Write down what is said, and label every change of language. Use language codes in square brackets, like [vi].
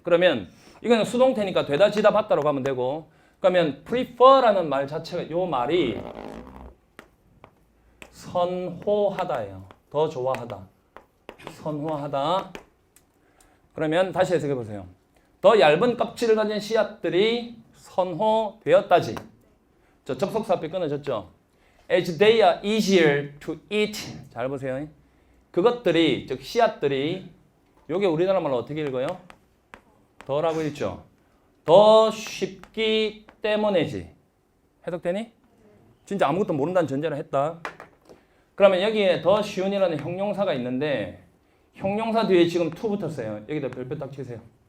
[ko] 그러면 이거는 수동태니까 되다, 지다, 받다라고 하면 되고 그러면 prefer라는 말 자체가 요 말이 선호하다예요. 더 좋아하다. 선호하다. 그러면 다시 해석해 보세요. 더 얇은 껍질을 가진 씨앗들이 선호되었다지. 저 접속사 앞에 끊어졌죠. [en] As they are easier to eat. [ko] 잘 보세요. 그것들이, 즉 씨앗들이 요게 우리나라 말로 어떻게 읽어요? 더라고 읽죠. 더 쉽기 때문이지. 해석되니? 진짜 아무것도 모른다는 전제를 했다. 그러면 여기에 더 쉬운이라는 형용사가 있는데 형용사 뒤에 지금 to 붙었어요. 여기다 별표 딱 치세요.